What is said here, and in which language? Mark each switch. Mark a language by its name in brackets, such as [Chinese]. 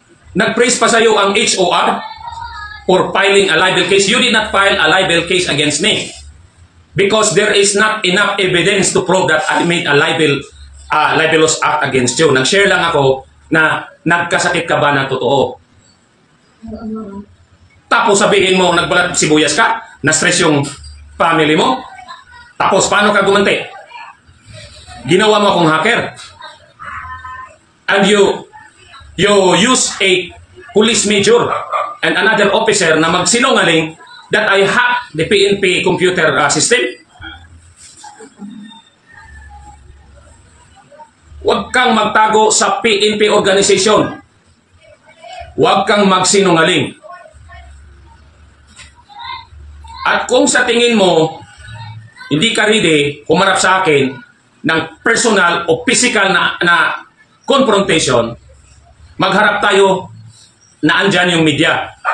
[Filipino] Nag-praise pa sa'yo ang [English] HOR for filing a libel case. You did not file a libel case against me because there is not enough evidence to prove that I made a libelous act against you. [Filipino] Nag-share lang ako na nagkasakit ka ba ng totoo. Tapos sabihin mo, nagbalat sibuyas ka, na-stress yung family mo. Tapos, paano ka gumanti? Ginawa mo akong hacker. [English] And you use a police major and another officer [Filipino] na magsinungaling [English] that I hacked the PNP computer system. [Filipino] Huwag kang magtago sa PNP organization. Huwag kang magsinungaling. At kung sa tingin mo, hindi ka ready humarap sa akin ng personal o physical na confrontation, magharap tayo na andyan yung media.